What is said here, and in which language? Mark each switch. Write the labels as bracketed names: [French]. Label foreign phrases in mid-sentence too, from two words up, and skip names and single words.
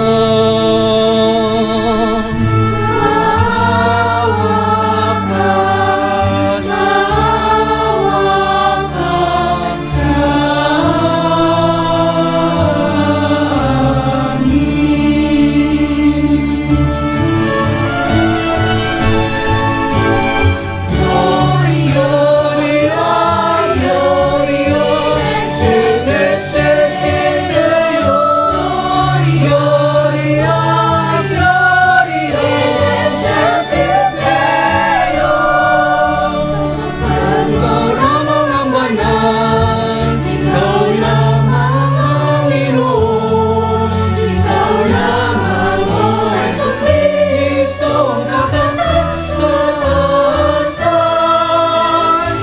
[Filipino] Maawa ka sa amin. [Latin] Gloria, Gloria, in excelsis Deo. Gloria, Gloria, in excelsis Deo. [Filipino] Ikaw lamang ang banal, ikaw lamang ang Panginoon, ikaw lamang, O Jesucristo, ang katatasan.